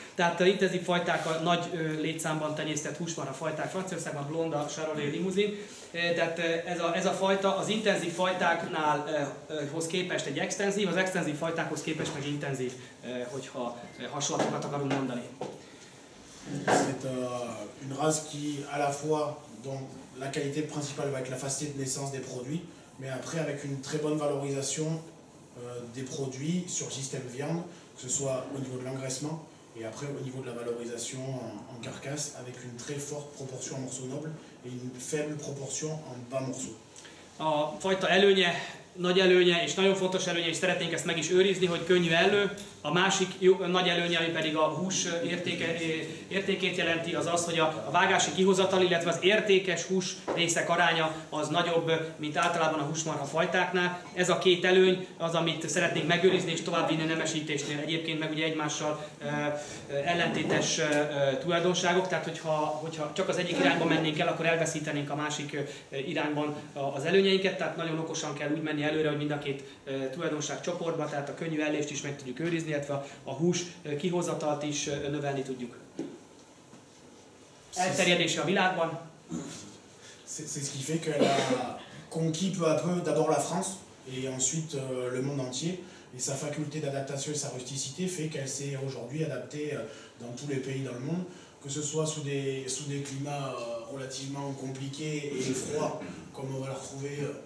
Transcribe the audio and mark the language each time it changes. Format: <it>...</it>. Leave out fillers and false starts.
<hu>Tehát az intenzív fajták a nagy létszámban tenyésztett húsmarha fajták Franciaországban, blonda, charolais, limuzin. Tehát ez a fajta az intenzív fajtáknál hoz képest egy extenzív, az extenzív fajtákhoz képest meg intenzív, hogyha hasonlatokat akarunk mondani.</hu> <fr>C'est une race qui, à la fois, dont la qualité principale va être la facilité de naissance des produits, mais après avec une très bonne valorisation des produits sur système viande, que ce soit au niveau de l'engraissement et après au niveau de la valorisation en carcasse, avec une très forte proportion en morceaux nobles et une faible proportion en bas morceaux.</fr> <hu>A fajta előnye, nagy előnye és nagyon fontos előnye, és szeretnénk ezt meg is őrizni, hogy könnyű elő. A másik nagy előnye, ami pedig a hús értékét jelenti, az az, hogy a vágási kihozatal, illetve az értékes hús részek aránya az nagyobb, mint általában a húsmarha fajtáknál. Ez a két előny az, amit szeretnénk megőrizni és továbbvinni a nemesítésnél. Egyébként meg ugye egymással ellentétes tulajdonságok, tehát hogyha csak az egyik irányba mennénk el, akkor elveszítenénk a másik irányban az előnyeinket, tehát nagyon okosan kell úgy menni előre, hogy mind a két tulajdonság csoportba, tehát a könnyű ellést is meg tudjuk őrizni, illetve a hús kihozatalt is növelni tudjuk. Elterjedése a világban.</hu> <fr>C'est ce qui fait qu'elle a conquis peu à peu d'abord la France et ensuite le monde entier. Et sa faculté d'adaptation et sa rusticité fait qu'elle s'est aujourd'hui adaptée dans tous les pays dans le monde, que ce soit sous des climats relativement compliqués et froids, comme on va le retrouver.</fr>